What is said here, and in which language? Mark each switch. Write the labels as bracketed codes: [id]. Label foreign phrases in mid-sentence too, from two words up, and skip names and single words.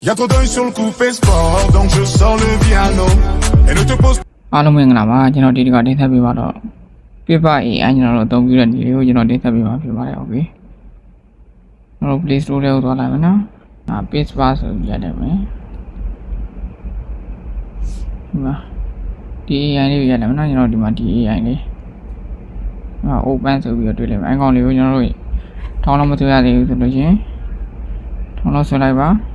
[fr] Y'a trop d'œil sur le coup fait sport, donc je sors le piano et ne te pose [my] အားလုံးမင်္ဂလာပါကျွန်တော်ဒီတစ်ခါတင်ဆက်ပေးပါတော့ Paper AI ကျွန်တော်တို့အသုံးပြုတဲ့ဒီလေးကိုကျွန်တော်တင်ဆက်ပေးပါဖြစ်ပါတယ်ဟုတ်ပြီကျွန်တော် Play Store ထဲကိုသွားလိုက်မယ်နော်Paste Bar ဆိုပြီးရတယ်မယ်ဒီမှာဒီ AI လေးကိုရတယ်မယ်နော်ကျွန်တော်ဒီမှာဒီ AI လေးOpen ဆိုပြီးတော့တွေ့လိုက်မယ် icon လေးကိုကျွန်တော်တို့ထောင်းလို့မတွေ့ရသေးဘူးဆိုလို့ရှိရင်ထောင်းလို့ဆွဲလိုက်ပါ